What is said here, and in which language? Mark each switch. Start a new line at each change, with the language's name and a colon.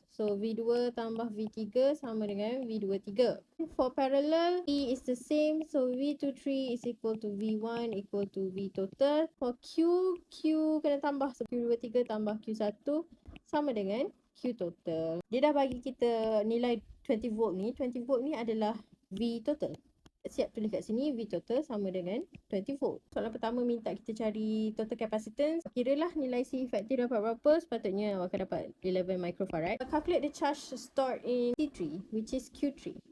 English: So
Malay: V2 tambah V3 sama dengan V23.
English: For parallel, E is the same. So V23 is equal to V1 equal to V total. For
Malay: Q kena tambah.
English: So
Malay: Q23 tambah Q1 sama dengan Q total. Dia dah bagi kita nilai 20 volt ni. 20 volt ni adalah V total. Siap tulis kat sini, V total sama dengan 20 volt. Soalan pertama minta kita cari total capacitance. Kiralah nilai C efektif dapat berapa, sepatutnya awak akan dapat 11 microfarad.
English: Calculate the charge stored in C3, which is Q3.